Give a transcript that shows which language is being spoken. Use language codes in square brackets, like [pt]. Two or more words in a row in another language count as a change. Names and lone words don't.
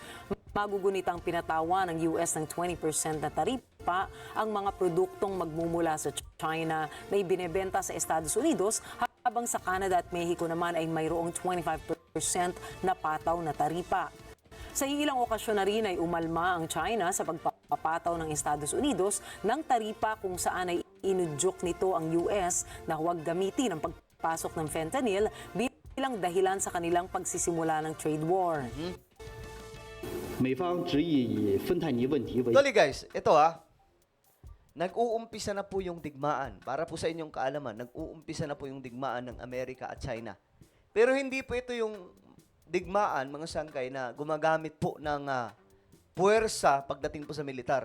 [tl] Magugunitang pinatawa ng US ng 20% na taripa ang mga produktong magmumula sa China na ibinebenta sa Estados Unidos habang sa Canada at Mexico naman ay mayroong 25% na pataw na taripa. Sa ilang okasyon na rin ay umalma ang China sa pagpapataw ng Estados Unidos ng taripa kung saan ay inudyok nito ang US na huwag gamitin ang pagpasok ng fentanyl bilang dahilan sa kanilang pagsisimula ng trade war. [zh] 美方执意以芬太尼问题为 [en] Actually guys, [tl] ito nag-uumpisa na po yung digmaan. Para po sa inyong kaalaman, nag-uumpisa na po yung digmaan ng Amerika at China. Pero hindi po ito yung digmaan, mga sangkay, na gumagamit po ng puwersa pagdating po sa militar.